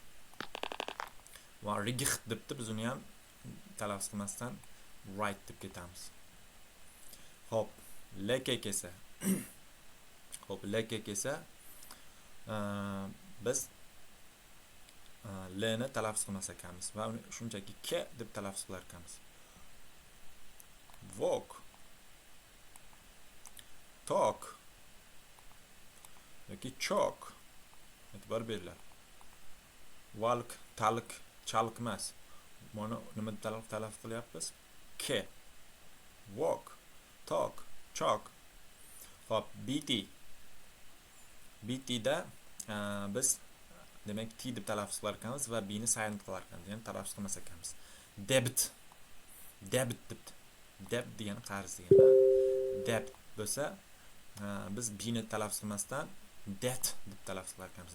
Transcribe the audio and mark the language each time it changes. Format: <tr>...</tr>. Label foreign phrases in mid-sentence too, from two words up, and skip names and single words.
<uz>Va rigiht debdi, biz uni ham talaffuz qilmasdan right deb ketamiz. Hop, lk kelsa. Hop, lk kelsa biz l ni talaffuz qilmas ekanmiz va uni shunchaki k deb talaffuz qilar ekanmiz.</uz> <en>Walk, talk yoki chalk.</en> <uz>E'tibor beringlar.</uz> <en>Walk, talk, chalk emas.</en> <uz>Mana nima talaffuz qilyapmiz?</uz> <en>K. Walk, talk, chalk.</en> <uz>Hop, bt. bt da biz demak t deb talaffuz qilar ekanmiz va b ni silent qilar ekanmiz, ya'ni talaffuz qilmas ekanmiz. Debit. Debit debdi. Deb degani qarz degani. Deb bo'lsa, biz b ni talaffuz qilmasdan debt deb talaffuz qilar ekanmiz.</uz>